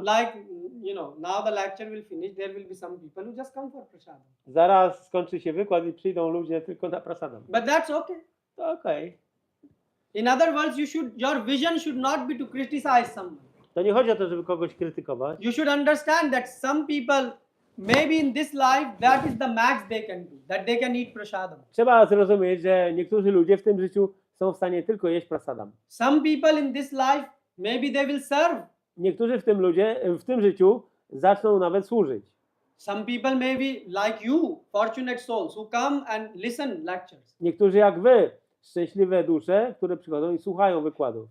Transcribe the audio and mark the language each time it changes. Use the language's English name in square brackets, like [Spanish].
[English] Like, now the lecture will finish. There will be some people who just come for prasadam. [Polish] Zaraz skończy się wykład i przyjdą ludzie tylko na prasadam. [English] But that's okay. [Polish] To okej. [English] In other words, your vision should not be to criticize someone. [Polish] To nie chodzi o to, żeby kogoś krytykować. [English] You should understand that some people, maybe in this life, that is the max they can do. That they can eat prasadam. [Polish] Trzeba zrozumieć, że niektórzy ludzie w tym życiu są w stanie tylko jeść prasadam. [English] Some people in this life, Maybe they will serve. [Polish] Niektórzy w tym życiu zaczną nawet służyć. [English] Some people may be like you, fortunate souls, who come and listen lectures. [Polish] Niektórzy jak wy, szczęśliwe dusze, które przychodzą i słuchają wykładów.